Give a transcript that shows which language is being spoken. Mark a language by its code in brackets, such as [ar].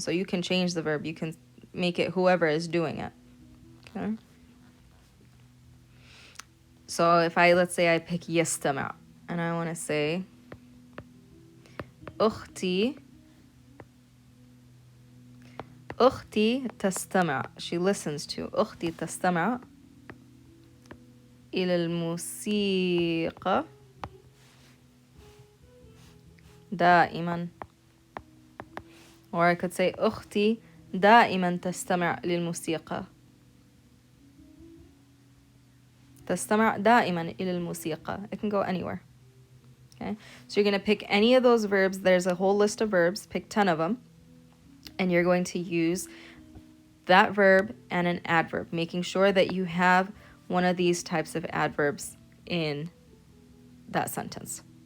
[en] So you can change the verb. You can make it whoever is doing it. Okay? So if let's say I pick يستمع, and I want to say [ar] أختي تستمع. [en] She listens to. [ar] أختي تستمع إلى الموسيقى دائما. [en] Or I could say [ar] أختي دائما تستمع للموسيقى. تستمع دائما إلى الموسيقى. [en] It can go anywhere. Okay? So you're going to pick any of those verbs. There's a whole list of verbs. Pick 10 of them. And you're going to use that verb and an adverb, making sure that you have one of these types of adverbs in that sentence.